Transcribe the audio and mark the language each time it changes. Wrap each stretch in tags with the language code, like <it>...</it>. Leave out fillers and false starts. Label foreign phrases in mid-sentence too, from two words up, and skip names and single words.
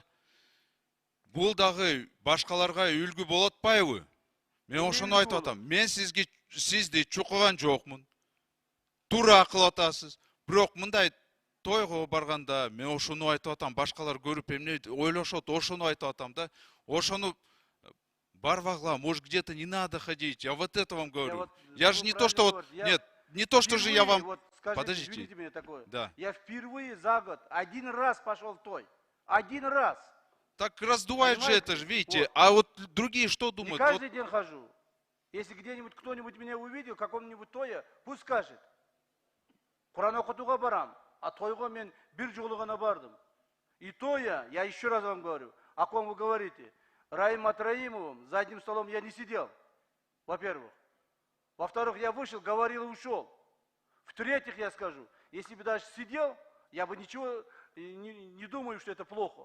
<ky>Бул дагы башкаларга үлгү болот атпайбы? Мен ошону айтып атам. Мен сизди чукуган жокмун. Туура кылып атасыз. Бирок мындай тойго барганда мен ошону айтып атам. Башкалар көрүп эмне ойлошот, ошону айтып атам да. Ошону барвагла,</ky> <ru>может где-то не надо ходить. Я вот это вам говорю. Я же не то, что вот... Нет, не то, что же я вам... Вот скажите, Подождите. извините меня такое. Да. Я впервые за год один раз пошел в той. Один раз. Так раздувает же это же, видите. Вот. А вот другие что думают? Не каждый день хожу. Если где-нибудь кто-нибудь меня увидел, в каком-нибудь тое, пусть скажет.</ru> <ky>Куран окутуга барам, а тойго мен бир жолу гана бардым.</ky> <ru>И то я еще раз вам говорю, о ком вы говорите. Раим Атраимовым за одним столом я не сидел, во-первых. Во-вторых, я вышел, говорил и ушел. В-третьих, я скажу, если бы даже сидел, я бы ничего не думаю, что это плохо.</ru>